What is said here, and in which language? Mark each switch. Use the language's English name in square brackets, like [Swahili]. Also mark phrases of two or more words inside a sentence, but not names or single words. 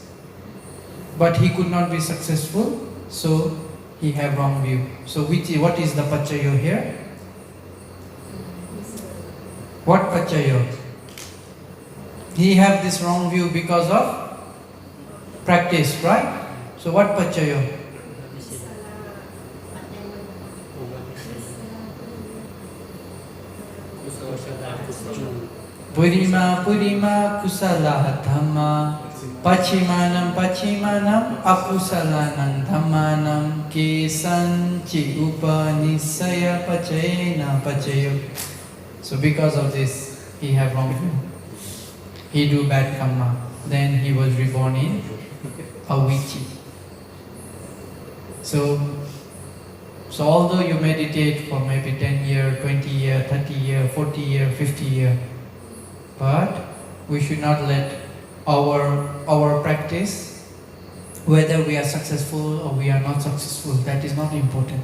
[English] But he could not be successful, so he had wrong view. So what is the pachayo here? What pachayo? He have this wrong view because of practice, right? So what pachayo? [Pali] Purima kusala dhamma pachimanam akusalanam dhammanam kesanchi upanisaya pachayena pachayo. [English] So because of this, he have wrong view. He do bad karma. Then he was reborn in Avici. So although you meditate for maybe 10 years, 20 years, 30 years, 40 years, 50 years, but we should not let our practice, whether we are successful or we are not successful, that is not important.